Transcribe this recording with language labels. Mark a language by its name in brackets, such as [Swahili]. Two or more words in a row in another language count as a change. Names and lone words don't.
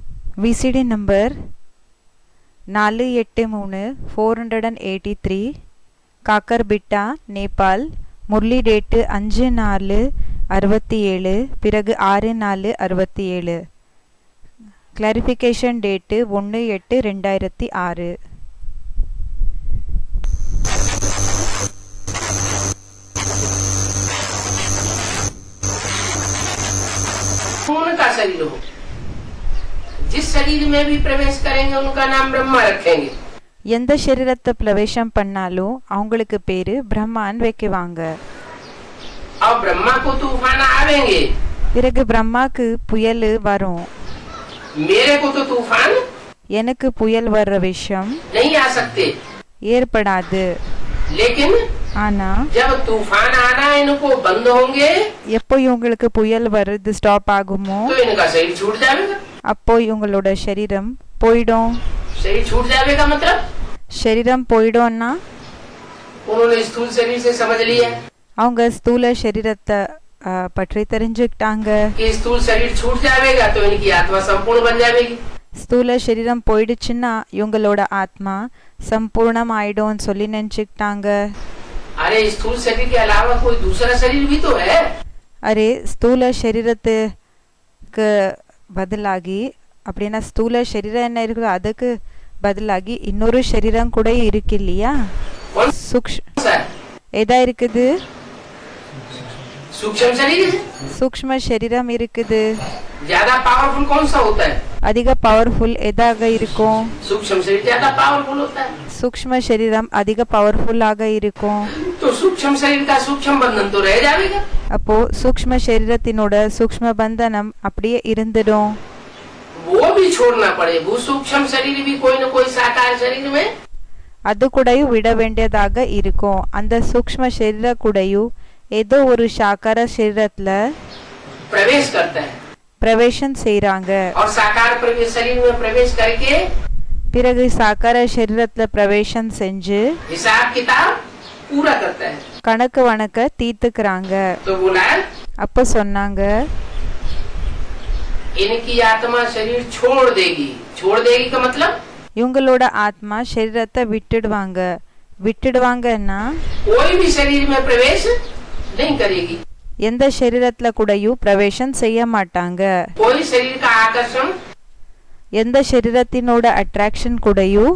[English] VCD number 483 காக்கர்பிட்டா நேபாள். [Tamil] முரளி டேட்டு 5/4/67, பிறகு 6/4/67. [English] clarification date 1/8/2006. [Hindi] खून का शरीर हो, जिस शरीर में भी प्रवेश करेंगे उनका नाम ब्रह्मा रखेंगे. [Tamil] எந்த சரீரத்தை பிரவேசம் பண்ணாலும் அவங்களுக்கு பேரு பிரம்மான்னு வைக்குவாங்க. [Hindi] और ब्रह्मा को तूफान आवेंगे, [Tamil] பிறகு பிரம்மாக்கு புயல் வரும். [Hindi] मेरे को तो तूफान [Tamil] எனக்கு புயல் வர்ற விஷயம் [Hindi] नहीं आ सकते, [Tamil] ஏற்படாது. [Hindi] लेकिन [Tamil] ஆனா [Hindi] जब तूफान आना इनको बंद होंगे [Tamil] எப்போ இவங்களுக்கு புயல் வருது ஸ்டாப் ஆகுமோ [Hindi] तो इनका शरीर छूट जाएगा. [Tamil] அப்போ இவங்களோட சரீரம் போயிடும். [Hindi] शरीर छूट जाएगा मतलब [Tamil] சரீரம் போயிடும்னா [Hindi] उन्होंने स्थूल शरीर से समझ लिया [Tamil] அவங்க ஸ்தூல சரீரத்தை பற்றி தெரிஞ்சுக்கிட்டாங்க. [Hindi] कि स्थूल शरीर छूट जाएगा तो इनकी आत्मा संपूर्ण बन जाएगी. [Tamil] ஸ்தூல சரீரம் போயிடுச்சுன்னா இவங்களோட ஆத்மா சம்பூர்ணம் ஆயிடும்னு சொல்லி நினைச்சுக்கிட்டாங்க. [Hindi] अरे स्थूल शरीर के अलावा कोई दूसरा शरीर भी तो है. [Tamil] அரே ஸ்தூல சரீரத்துக்கு பதிலாகி அப்படின்னா ஸ்தூல சரீரம் என்ன இருக்குது அதுக்கு பதிலாகி இன்னொரு சரீரம் கூட இருக்கு இல்லையா? எதா இருக்குது? [Hindi] सूक्ष्म शरीर है. [Tamil] சூக்ஷ்ம சரீரம் இருக்குது. [Hindi] ज्यादा पावरफुल कौन सा होता है? [Tamil] அதிக பவர்ஃபுல் எதாக இருக்கும்? [Hindi] सूक्ष्म शरीर ज्यादा पावरफुल होता है. [Tamil] சூக்ஷ்ம சரீரம் அதிக பவர்ஃபுல்லாக இருக்கும். [Hindi] तो सूक्ष्म शरीर का सूक्ष्म बंधन तो रह जाएगा. [Tamil] அப்போ சூக்ஷ்ம சரீரத்தினோட சூக்ஷ்ம பந்தனம் அப்படியே இருந்துடும். [Hindi] वो भी छोड़ना पड़े. वो सूक्ष्म शरीर भी कोई न कोई साकार शरीर में [Tamil] அது கூடயும் விட வேண்டியதாக இருக்கும். அந்த சூக்ஷ்ம சரீர கூடயும் ஏதோ ஒரு சாக்கார சரீரத்துல [Hindi] प्रवेश करता है [Tamil] பிரவேசம் செய்றாங்க. [Hindi] और साकार प्रवेश शरीर में प्रवेश करके [Tamil] பிறகு சாக்கார சரீரத்துல பிரவேசம் செஞ்சு [Hindi] हिसाब किताब पूरा करता है. [Tamil] கணக்கு வணக்க தீர்த்துக்கிறாங்க. [Hindi] तो बोला [Tamil] அப்ப சொன்னாங்க [Hindi] इनकी आत्मा शरीर छोड़ देगी. छोड़ देगी का मतलब [Tamil] இவங்களோட ஆத்மா சரீரத்தை விட்டுடுவாங்க. விட்டுடுவாங்கன்னா [Hindi] कोई भी शरीर में प्रवेश नहीं करेगी. [Tamil] எந்த சரீரத்துல கூடயும் பிரவேசம் செய்ய மாட்டாங்க. [Hindi] कोई शरीर का आकर्षण [Tamil] எந்த சரீரத்தினோட அட்ராக்ஷன் கூடயும்